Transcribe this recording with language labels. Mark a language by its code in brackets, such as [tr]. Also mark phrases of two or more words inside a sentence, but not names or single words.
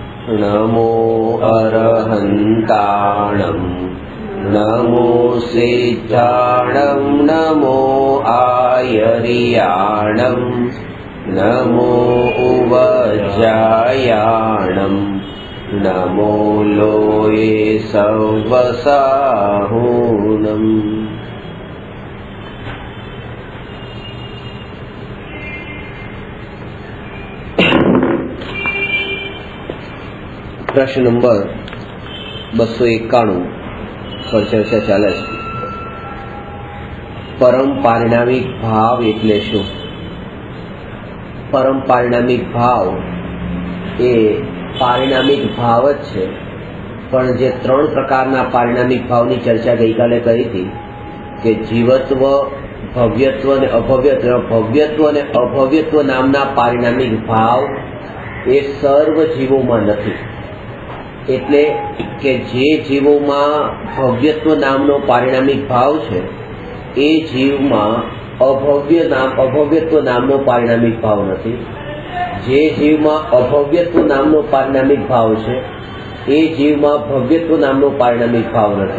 [pra] नमो अरहन्ताणं नमो सिद्धाणं नमो आयर्याणं नमो उवज्जायाणं नमो लोये सवसाहुणम्। [gu] પ્રશ્ન નંબર 291 પર ચર્ચા ચાલે છે। પરમ પારિણામિક ભાવ એટલે શું? પરમ પારિણામિક ભાવ એ પારિણામિક ભાવ જ છે, પણ જે 3 પ્રકારના પારિણામિક ભાવની ચર્ચા ગઈકાલે કરી થી કે જીવત્વ, ભવ્યત્વ ને અભવ્યત્વ। ભવ્યત્વ ને અભવ્યત્વ નામના પારિણામિક ભાવ એ સર્વ જીવોમાં નથી। એટલે કે જે જીવોમાં ભવ્યત્વ નામનો પારિણામિક ભાવ છે એ જીવમાં અભવ્યત્વ નામનો પારિણામિક ભાવ નથી। જે જીવમાં અભવ્યત્વ નામનો પારિણામિક ભાવ છે એ જીવમાં ભવ્યત્વ નામનો પારિણામિક ભાવ નથી।